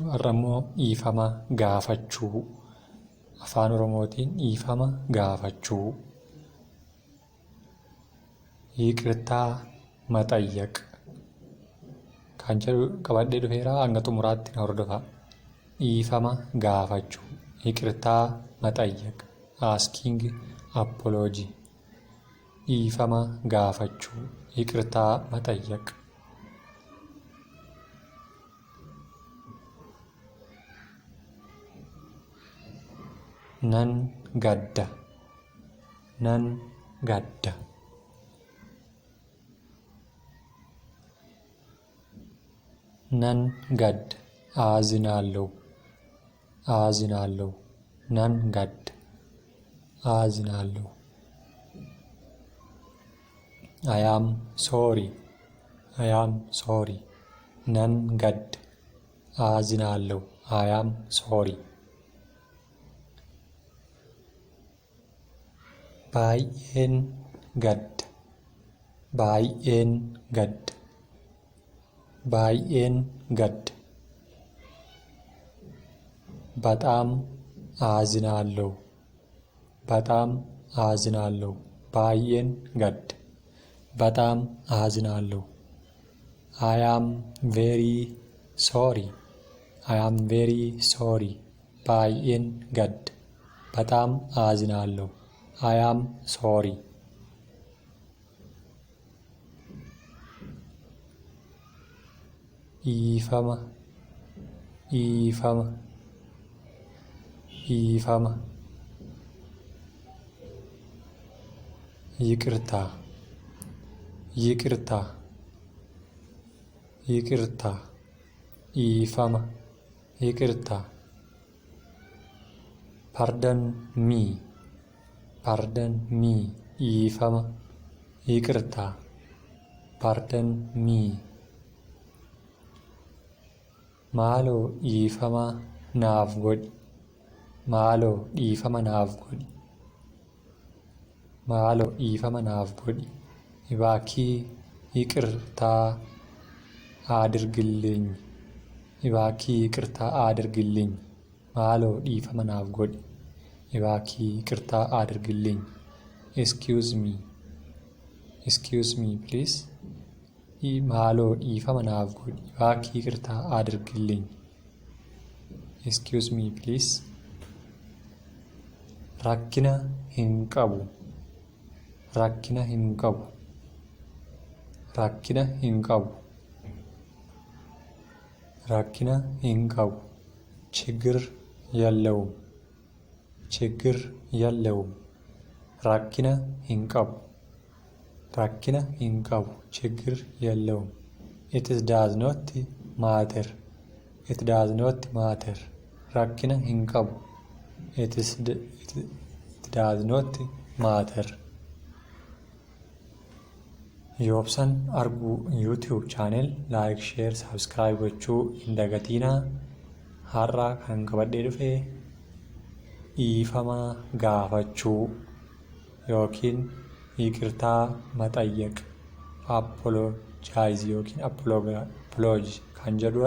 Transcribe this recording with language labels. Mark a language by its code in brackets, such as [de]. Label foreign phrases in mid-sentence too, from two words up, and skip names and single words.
[om] Har'a immoo dhiifama gaafachuu afaan Oromootiin dhiifama gaafachuu [am] ይቅርታ መጠየቅ [om] kan jedhu qabadhee dhufeera. Hanga xumuraatti na hordofaa. Dhiifama gaafachuu [am] ይቅርታ መጠየቅ [en] asking apology [om] dhiifama gaafachuu [am] ይቅርታ መጠየቅ. [om] Nan gadda nan gadda nan gadda [am] አዝናለሁ አዝናለሁ [om] nan gadda አዝናለሁ. [en] I am sorry I am sorry [om] nan gadda [en] አዝናለሁ I am sorry. [om] baay'een gadda baay'een gadda baay'een gadda [am] በጣም አዝናለሁ በጣም አዝናለሁ [om] baay'een gadda [am] በጣም አዝናለሁ. [en] I am very sorry I am very sorry [om] baay'een gadda [am] በጣም አዝናለሁ [en] I am sorry. [om] dhiifama dhiifama dhiifama [am] ይቅርታ ይቅርታ ይቅርታ [om] dhiifama yiqirtaa. [en] pardon me pardon me dhiifama yiqirtaa pardon me. [om] maaloo dhiifama naaf godhi maaloo dhiifama naaf godhi maaloo dhiifama naaf godhi [am] እባክህ ይቅርታ አድርግልኝ እባክህ ይቅርታ አድርግልኝ [om] maaloo dhiifama naaf godhi [am] እባክህ ይቅርታ አድርግልኝ. [en] excuse me please [om] maaloo dhiifama naaf godhi [am] እባክህ ይቅርታ አድርግልኝ. [en] excuse me please. [om] rakkina hin qabu rakkina hin qabu rakkina hin qabu rakkina hin qabu [am] ችግር የለውም ችግር የለውም [om] rakkina hin qabu rakkina hin qabu [am] ችግር የለውም. [en] it does not matter it does not matter [om] rakkina hin qabu [en] it does not matter. [om] Yoobsaan Arguu YouTube channel [en] like share subscribe [om] gochuu hin dagatinaa. har'a kan qabadhee dhufe dhiifama gaafachuu yookiin [am] ይቅርታ መጠየቅ [om] apologize yookiin apology kan jedhudha.